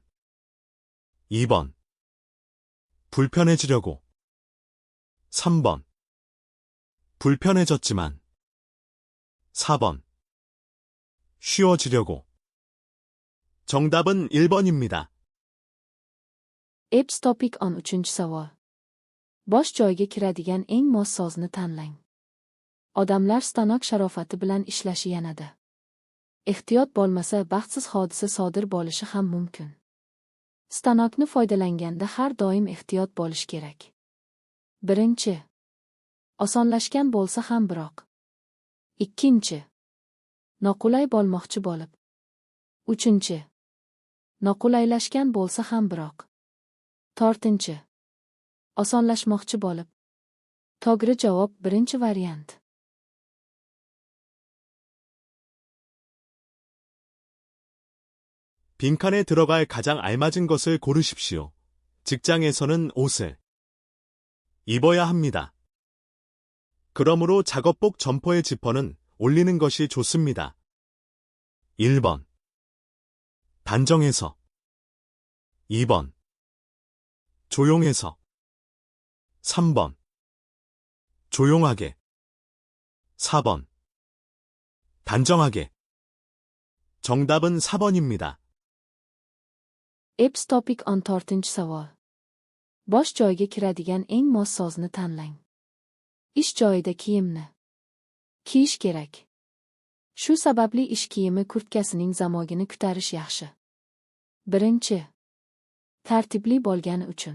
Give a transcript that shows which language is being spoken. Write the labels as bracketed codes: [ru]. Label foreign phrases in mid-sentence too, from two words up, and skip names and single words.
[ko] 2번. 불편해지려고. 3번. 불편해졌지만. 4번. 쉬워지려고. 정답은 1번입니다. [uz] Eps topic 13 savol. Bosh joyiga kiradigan eng mos sozni tanlang. Odamlar stanok sharofati bilan ishlashi yanada. Ehtiyot bo'lmasa baxtsiz hodisa sodir bo'lishi ham mumkin. Stanokni foydalanganda har doim ehtiyot bo'lish kerak. Birinchi. Osonlashgan bo'lsa ham biroq. Ikkinchi. Noqulay bo'lmoqchi bo'lib. Uchinchi. Noqulaylashgan bo'lsa ham biroq. To'rtinchi. Osonlashmoqchi bo'lib. To'g'ri javob birinchi variant. [ko] 빈칸에 들어갈 가장 알맞은 것을 고르십시오. 직장에서는 옷을 입어야 합니다. 그러므로 작업복 점퍼의 지퍼는 올리는 것이 좋습니다. 1번. 단정해서. 2번. 조용해서. 3번. 조용하게. 4번. 단정하게. 정답은 4번입니다. [uz] Eps topic 14 savol. Bosh joyiga kiradigan eng mos sozni tanlang. Ish joyida kiyimni kiyish kerak. Shu sababli ish kiyimi kurtkasining zamogini ko'tarish yaxshi. Birinchi. Tartibli bo'lgani uchun.